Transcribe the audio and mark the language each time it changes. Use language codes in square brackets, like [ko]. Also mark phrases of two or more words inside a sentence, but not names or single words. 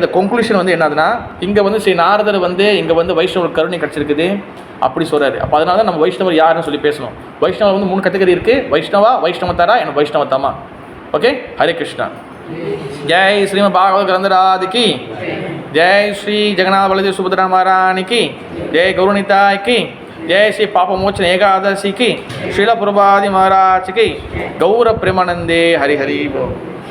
[ta] இந்த கொன்க்ளூஷன் என்னதுன்னா, இங்கே ஸ்ரீ நாரதர் இங்கே வைஷ்ணவர் கருணை கிடச்சிருக்குது அப்படி சொல்கிறாரு. அப்போ அதனால தான் நம்ம வைஷ்ணவர் யாருன்னு சொல்லி பேசணும். வைஷ்ணவர் 3 கேட்டகரி இருக்குது, வைஷ்ணவதாரா என்ன வைஷ்ணவதாமா. ஓகே, ஹரே கிருஷ்ணா. ஜெய் ஸ்ரீமத் பாகவத கிரந்தராதிக்கு, ஜெய் ஸ்ரீ ஜெகநாத பலதேவ சுபத்ரா மகாராணிக்கு, ஜெய் கௌரணிதாய்க்கு, [te] జయ శ్రీ పాపమోచన ఏకాదశికి శ్రీల ప్రభుపాది మహారాజ్కి గౌర ప్రేమానందే హరి హరి బోల్.